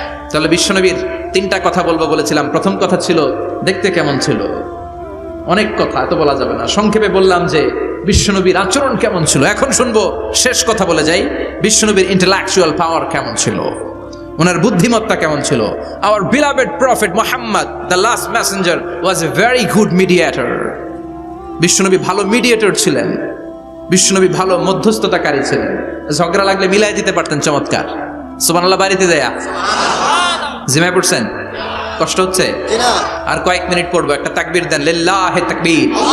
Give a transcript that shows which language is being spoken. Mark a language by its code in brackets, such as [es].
[bn] তাহলে বিশ্বনবীর 3টা কথা বলবো বলেছিলাম। প্রথম কথা ছিল দেখতে কেমন ছিল। অনেক কথা, এত বলা যাবে না, সংক্ষেপে বললাম যে বিশ্বনবীর আচরণ কেমন ছিল। এখন শুনবো, শেষ কথা বলে যাই, বিশ্বনবীর ইন্টেলেকচুয়াল পাওয়ার কেমন ছিল, ওনার বুদ্ধিমত্তা কেমন ছিল। [en] Our beloved prophet Muhammad, the last messenger, was a very good mediator. [bn] বিশ্বনবী ভালো মিডিয়েটর ছিলেন, বিশ্বনবী ভালো মধ্যস্থতাকারী ছিলেন। ঝগড়া লাগলে মিলাই দিতে পারতেন চমৎকার। সুবহানাল্লাহ বাড়িতে দেয়া জিমায় পড়ছেন? কষ্ট হচ্ছে? আর কয়েক মিনিট পড়বো, একটা তাকবীর দেন, লিল্লাহি তাকবীর।